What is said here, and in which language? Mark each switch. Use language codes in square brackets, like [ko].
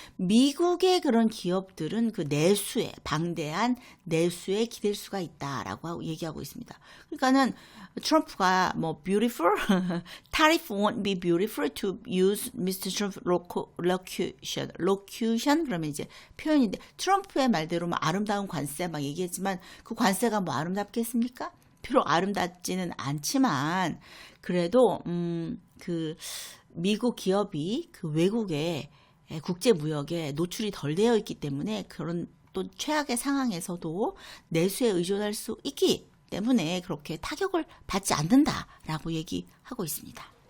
[ko] 미국의 그런 기업들은 그 내수에 방대한 내수에 기댈 수가 있다라고 얘기하고 있습니다. 그러니까는 트럼프가 뭐 [en] beautiful, tariff won't be beautiful to use Mr. Trump locution [ko] 그러면 이제 표현인데 트럼프의 말대로 뭐 아름다운 관세 막 얘기했지만 그 관세가 뭐 아름답겠습니까? 비록 아름답지는 않지만 그래도 그 미국 기업이 그 외국의 국제 무역에 노출이 덜 되어 있기 때문에 그런 또 최악의 상황에서도 내수에 의존할 수 있기 때문에 그렇게 타격을 받지 않는다라고 얘기하고 있습니다.